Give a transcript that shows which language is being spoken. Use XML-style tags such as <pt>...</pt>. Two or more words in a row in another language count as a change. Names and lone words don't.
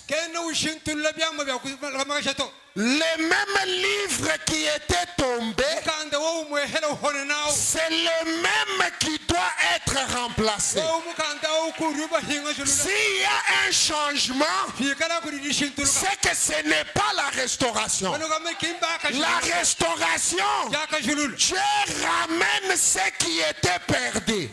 <cjk>kene ushintulula byambo byakumakashato</cjk> <fr>Les mêmes livres qui étaient tombés</fr> <cjk>mukanda wo umwehela uhone nawo</cjk> <fr>se c'est le même qui doit être remplacé. S'il y a un changement, c'est que ce n'est pas la restauration. La restauration, Dieu ramène ce qui était perdu.</fr>